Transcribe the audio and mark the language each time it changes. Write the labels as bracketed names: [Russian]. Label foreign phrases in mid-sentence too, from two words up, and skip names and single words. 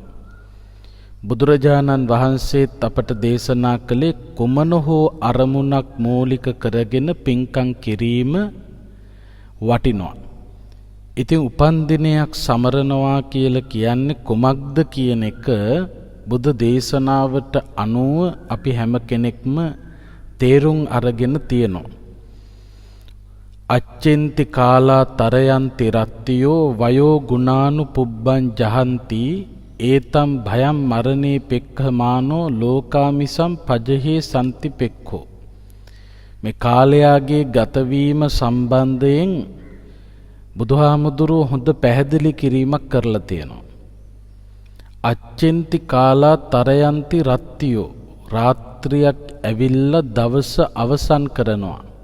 [Sinhala] බුදුරජාණන් වහන්සේත් අපට දේශනා කළේ කුමන හෝ අරමුණක් මූලික කරගෙන පින්කම් කිරීම වටිනවා. ඉතින් උපන්දිනයක් සමරනවා කියලා කියන්නේ කුමක්ද කියන එක බුදු දේශනාවට අනුව අපි හැම කෙනෙක්ම තේරුම් අරගෙන තියෙනවා. [Pali] අච්චෙන්ති කාලා තරයන්ති රත්තියෝ වයෝ ගුණානු පුබ්බං ජහන්ති ඒතම් භයම් මරණේ පෙක්ඛමානෝ ලෝකාමිසම් පජහේ සම්ති පෙක්ඛෝ. [Sinhala] මේ කාලයාගේ ගතවීම සම්බන්ධයෙන් බුදුහාමුදුරුවෝ හොඳ පැහැදිලි කිරීමක් කරලා තියෙනවා. [Pali] අච්චෙන්ති කාලා තරයන්ති රත්තියෝ, [Sinhala] රාත්‍රියක් ඇවිල්ලා දවස අවසන් කරනවා.